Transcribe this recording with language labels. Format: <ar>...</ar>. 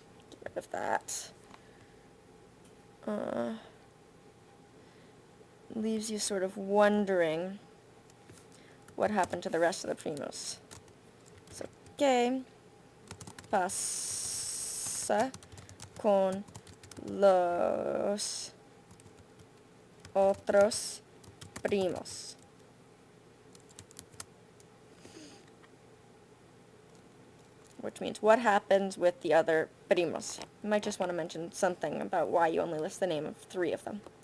<en>Get rid of that. Leaves you sort of wondering what happened to the rest of the primos.</en> <es>So, ¿qué pasa con los otros primos?</es> <en>Which means, what happens with the other primos? You might just want to mention something about why you only list the name of 3 of them.</en>